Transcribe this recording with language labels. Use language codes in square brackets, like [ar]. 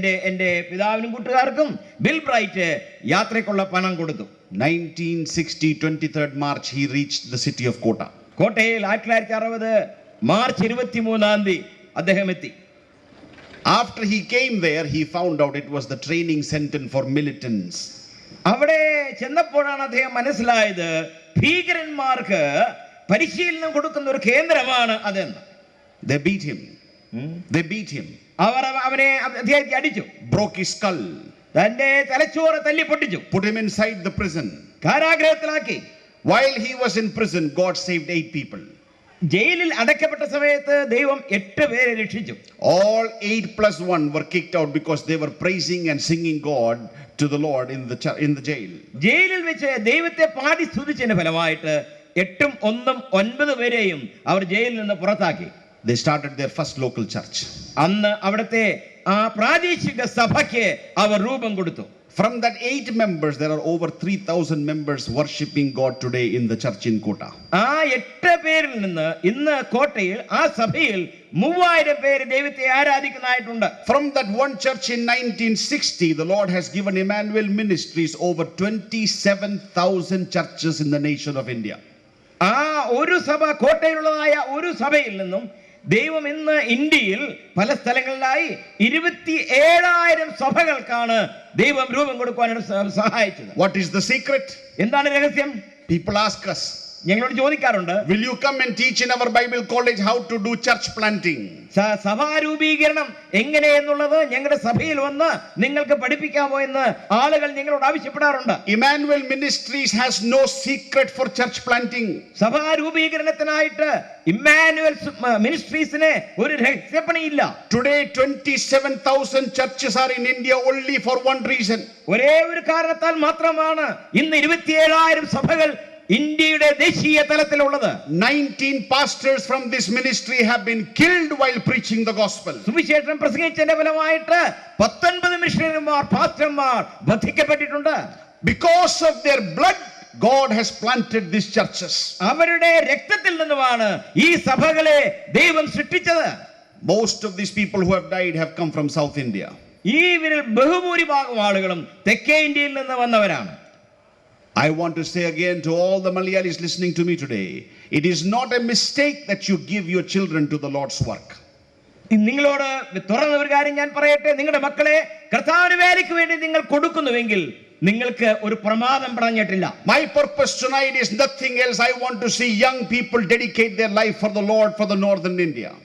[ml] എന്റെ പിതാവിനും കൂട്ടുകാർക്കും ബിൽ ബ്രൈറ്റ് യാത്രയ്ക്കുള്ള പണം കൊടുത്തു. [en] 1960 23rd March he reached the city of Kota. [ml] കോട്ടയിൽ 1960 മാർച്ച് 23 അദ്ദേഹം എത്തി. [en] After he came there, he found out it was the training center for militants. [ml] അവിടെ ചെന്നപ്പോഴാണ് അദ്ദേഹം മനസ്സിലായത് ഭീകരന്മാർക്ക് പരിശീലനം കൊടുക്കുന്ന ഒരു കേന്ദ്രമാണ് അതെന്ന്. [en] They beat him. [ml] അവർ അദ്ദേഹത്തെ അടിച്ചു, [en] broke his skull, [ml] തന്റെ തലച്ചോറ് തല്ലി പൊട്ടിച്ചു, [en] put him inside the prison. [ml] കാരാഗ്രഹത്തിലാക്കി. [en] While he was in prison, God saved 8 people. [ml] ജയിലിൽ അടയ്ക്കപ്പെട്ട സമയത്ത് ദൈവം 8 പേരെ രക്ഷിച്ചു. [en] All 8 plus 1 were kicked out because they were praising and singing God to the Lord in the jail. [ml] ജയിലിൽ വെച്ച് ദൈവത്തെ പാടി സ്തുതിച്ചതിന്റെ ഫലമായിട്ട് 8ഉം 1ഉം 9 പേരെയും അവർ ജയിലിൽ നിന്ന് പുറത്താക്കി. [en] They started their first local church. [ml] അന്ന് അവിടുത്തെ ആ പ്രാദേശിക സഭയ്ക്ക് അവർ രൂപം കൊടുത്തു. [en] From that 8 members, there are over 3,000 members worshiping God today in the church in Kota. [ml] ആ 8 പേരിൽ നിന്ന് ഇന്ന് കോട്ടയിൽ ആ സഭയിൽ 3000 പേര് ദൈവത്തെ ആരാധിക്കുന്നതായിട്ടുണ്ട്. [en] From that one church in 1960, the Lord has given Emmanuel Ministries over 27,000 churches in the nation of India. [ml] ആ ഒരു സഭ, കോട്ടയിലുള്ളതായ ഒരു സഭയിൽ നിന്നും ദൈവം ഇന്ന് ഇന്ത്യയിൽ പല സ്ഥലങ്ങളിലായി 27,000 സഭകൾക്കാണ് ദൈവം രൂപം കൊടുക്കുവാനാണ് സഹായിച്ചത്. [en] What is the secret? [ml] എന്താണ് രഹസ്യം? [en] People ask us, [ml] ഞങ്ങളോട് ചോദിക്കാറുണ്ട്, [en] will you come and teach in our Bible college how to do church planting? [ml] സഭാരൂപീകരണം എങ്ങനെയെന്നുള്ളത് ഞങ്ങളുടെ സഭയിൽ വന്ന് നിങ്ങൾക്ക് പഠിപ്പിക്കാമോ എന്ന് ആളുകൾ ഞങ്ങളോട് ആവശ്യപ്പെടാറുണ്ട്. [en] Emmanuel Ministries has no secret for church planting. [ml] സഭാരൂപീകരണത്തിനായിട്ട് Emmanuel മിനിസ്ട്രീസിന് ഒരു രഹസ്യപ്പണിയില്ല. [en] Today 27,000 churches are in India only for one reason. [ml] ഒരേ ഒരു കാരണത്താൽ മാത്രമാണ് ഇന്ന് 27,000 സഭകൾ ഇന്ത്യയുടെ ദേശീയ തലത്തിലുള്ളത്. [en] 19 pastors from this ministry have been killed while preaching the gospel. [ml] സുവിശേഷം പ്രസംഗിച്ചതിന്റെ ഫലമായിട്ട് 19 മിഷണറിമാർ, പാസ്റ്റർമാർ വധിക്കപ്പെട്ടിട്ടുണ്ട്. [en] Because of their blood, God has planted these churches. [ml] അവരുടെ രക്തത്തിൽ നിന്നുമാണ് ഈ സഭകളെ ദൈവം സൃഷ്ടിച്ചത്. [en] Most of these people who have died have come from South India. [ml] ഇവരിൽ ബഹുഭൂരിഭാഗം ആളുകളും തെക്കേ ഇന്ത്യയിൽ നിന്ന് വന്നവരാണ്. [en] I want to say again to all the Malayalis listening to me today, it is not a mistake that you give your children to the Lord's work. [ml] നിങ്ങളോട് തുറന്ന ഒരു കാര്യം ഞാൻ പറയട്ടെ, നിങ്ങളുടെ മക്കളെ കർത്താവിന്റെ വേലയ്ക്ക് വേണ്ടി നിങ്ങൾ കൊടുക്കുന്നുവെങ്കിൽ നിങ്ങൾക്ക് ഒരു പ്രമാദം പറഞ്ഞിട്ടില്ല. [en] My purpose tonight is nothing else. I want to see young people dedicate their life for the Lord for the northern India.